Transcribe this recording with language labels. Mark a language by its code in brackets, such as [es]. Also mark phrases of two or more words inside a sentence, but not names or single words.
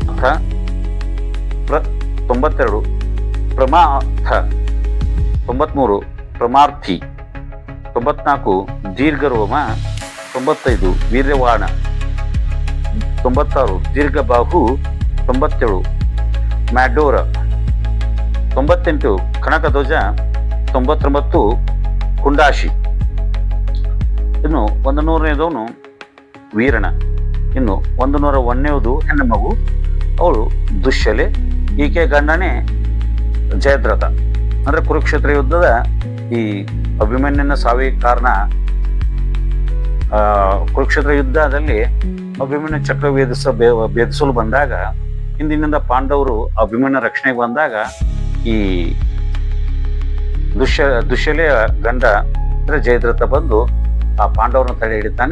[kn] ಪ್ರಮಾಥ, 93 ಪ್ರಮಾರ್ಥಿ, 94 ದೀರ್ಘರೋಮ, 95 ವೀರ್ಯವಾಣ, 96 ದೀರ್ಘಬಾಹು, 97 ಮ್ಯಾಡೋರ, 98 ಕನಕಧ್ವಜ, 99 ಕುಂಡಾಶಿ. ಇನ್ನು 100ನೇದವನು ವೀರಣ. ಇನ್ನು 101ನೇದು ಹೆಣ್ಣು ಮಗು, ಅವಳು ದುಶ್ಯಲೆ. ಈಕೆ ಗಂಡನೇ ಜಯದ್ರಥ. ಅಂದ್ರೆ ಕುರುಕ್ಷೇತ್ರ ಯುದ್ಧದ ಈ ಅಭಿಮನ್ಯನ ಸಾವಿಗೆ ಕಾರಣ, ಕುರುಕ್ಷೇತ್ರ ಯುದ್ಧದಲ್ಲಿ ಅಭಿಮನ್ಯು ಚಕ್ರ ಭೇದಿಸಲು ಬಂದಾಗ, ಹಿಂದಿನಿಂದ ಪಾಂಡವರು ಅಭಿಮನ್ಯ ರಕ್ಷಣೆಗೆ ಬಂದಾಗ ಈ ದುಶ್ಯಲೆಯ ಗಂಡ ಅಂದ್ರೆ ಜಯದ್ರಥ ಬಂದು ಆ ಪಾಂಡವರನ್ನು ತಡೆ ಹಿಡಿತಾನೆ.